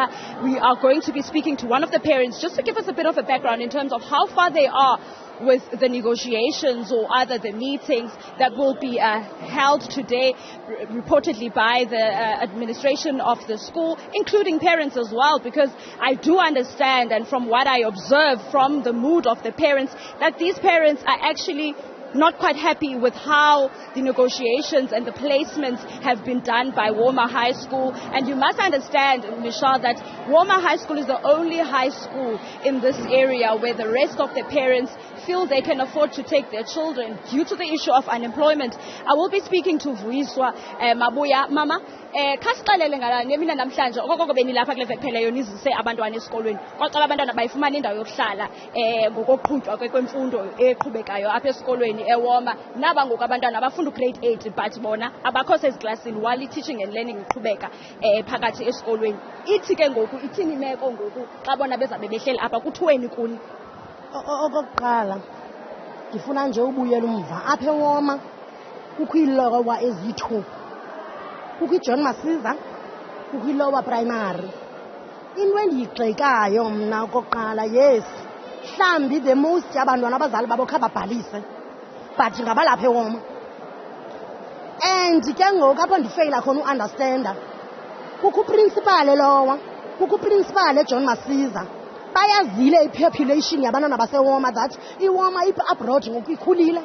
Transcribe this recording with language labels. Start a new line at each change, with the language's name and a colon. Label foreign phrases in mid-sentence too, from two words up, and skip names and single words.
English: We are going to be speaking to one of the parents just to give us a bit of a background in terms of how far they are with the negotiations or other the meetings that will be held today, reportedly by the administration of the school, including parents as well, because I do understand, and from what I observe from the mood of the parents, that these parents are actually not quite happy with how the negotiations and the placements have been done by Walmer High School. And you must understand, Michelle, that Walmer High School is the only high school in this area where the rest of the parents feel they can afford to take their children due to the issue of unemployment. I will be speaking to Vuiswa Mabuya.
Xhosa: Mama, khasiqalele ngalani mina namhlanje okoko benilapha kule vekphela yona izise abantwana esikolweni kwacala abantwana bayifumana indawo yokuhlala ngokuqhutywa kwemfundo eqhubekayo apha esikolweni eWalmer. Naba ngoku abantwana abafunda grade 8 but bona abakho seziklasini while teaching and learning iqhubeka phakathi esikolweni. Ithi ke ngoku ithini imeko ngoku xa bona bezabe behleli apha kuthiweni kuni? Okokuqala ngifuna nje ubuyela umva apha eWalmer kukho iilowa ezi-2, kukho iJohn Masiza, kukho ilowa primary. Into endiyigxekayo mna okokuqala, yes, mhlawumbi
English: the most
Xhosa: abantwana abazali babo khababhalise but ngabalapha eWalmer. And ke ngoku apho ndifeyila khona uunderstanda, kukho uprincipal elowa, kukho uprincipal eJohn Masiza. Bayazile ipopulation yabantwana baseWalmer that iWalmer abroad ngoku ikhulile.